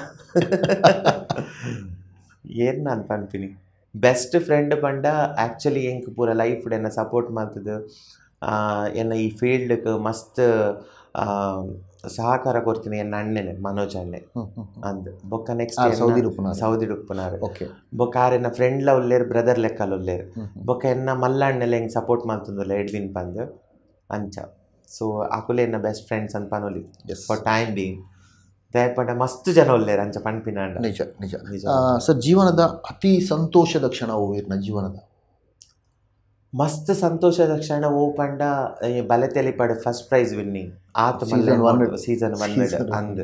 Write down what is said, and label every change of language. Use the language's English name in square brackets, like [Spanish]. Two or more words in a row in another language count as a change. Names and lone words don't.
[Tulu] ಏನು ನಾನು ಪನ್ಪಿನಿ [English] best friend [Tulu] ಪಂಡ ಆ್ಯಕ್ಚುಲಿ ಎಂಕ್ ಪೂರ ಲೈಫ್ ಎನ್ನ ಸಪೋರ್ಟ್ ಮಾಡ್ತದೆ ಎನ್ನ ಈ ಫೀಲ್ಡ್ಗೆ ಮಸ್ತ್ ಸಹಕಾರ ಕೊಡ್ತೀನಿ ಎನ್ನ ಅಣ್ಣನೆ ಮನೋಜ್ ಅಣ್ಣೆ ಅಂದ್ ಬೊಕ್ಕ ನೆಕ್ಸ್ಟ್ ಸೌದಿ ಡುಪ್ಪುನಾರು ಬೊಕ್ಕ ಆರೆನ್ನ ಫ್ರೆಂಡ್ಲ ಉಳ್ಳೇರು ಬ್ರದರ್ ಲೆಕ್ಕಲ್ ಉಳ್ಳೇರು ಬೊಕ್ಕ ಎನ್ನ ಮಲ್ಲ ಅಣ್ಣೆಲ್ಲ ಹೆಂಗೆ ಸಪೋರ್ಟ್ ಮಾಡ್ತಂದಲ್ಲ ಎಡ್ವಿನ್ ಪಂದ್ ಅಂಚ. ಸೊ ಅಕುಲೆ ಎನ್ನ [English] best friends [Tulu] ಅಂತ ಪನೋಲಿ [English] for time being [Tulu] ದಯಪಂಡ ಮಸ್ತ್ ಜನ ಉಳ್ಳೇರು ಅಂಚ ಪನ್ಪಿನ ನಿಜ ನಿಜ ನಿಜ. [Kannada] ಸರ್ ಜೀವನದ ಅತಿ ಸಂತೋಷದ ಕ್ಷಣವು ಇರ್ನ ಜೀವನದ [Tulu] ಮಸ್ತ್ ಸಂತೋಷದ ಕ್ಷಣ ಓ ಪಂಡ ಬಲೆತೆಲಿ ಪಡೆ [English] first prize winning [Tulu] ಆತ ಸೀಸನ್ 1 ಅಂದ್